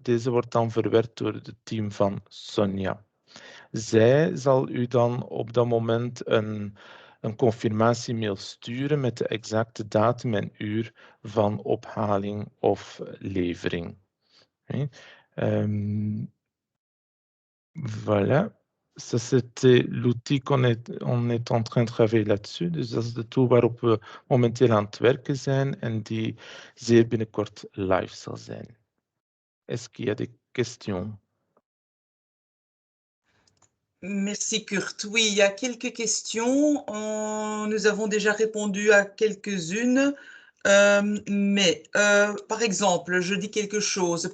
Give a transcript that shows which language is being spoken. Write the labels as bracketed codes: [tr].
[nl] Deze wordt dan verwerkt door het team van Sonia. Zij zal u dan op dat moment een confirmatiemail sturen met de exacte datum en uur van ophaling of levering. [en] Okay. [fr] Voilà. Ça, c'était l'outil on est en train de travailler là-dessus. [nl] Dus dat is de tool waarop we momenteel aan het werken zijn en die zeer binnenkort live zal zijn. [fr] Est-ce qu'il y a des questions? Merci Kurt. Oui, il y a quelques questions. Nous avons déjà répondu à quelques-unes. Mais par exemple, je dis quelque chose.